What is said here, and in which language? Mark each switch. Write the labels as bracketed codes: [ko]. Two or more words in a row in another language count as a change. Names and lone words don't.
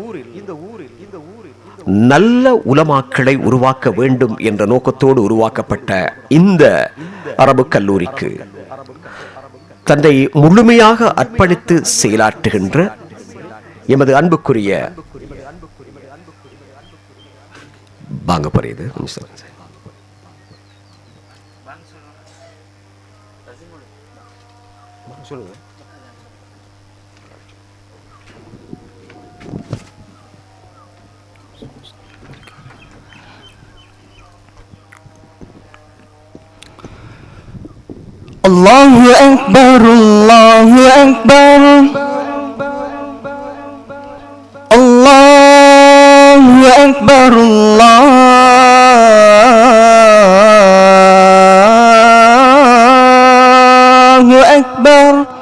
[ta] நல்ல உலமாக்களை உருவாக்க வேண்டும் என்ற நோக்கத்தோடு உருவாக்கப்பட்ட இந்த அரபு கல்லூரிக்கு தன்னை முழுமையாக அர்ப்பணித்து செயலாற்றுகின்ற எமது அன்புக்குரிய வாங்க போறது சொல்லுங்க. [ar] الله أكبر، الله أكبر، الله أكبر، الله أكبر.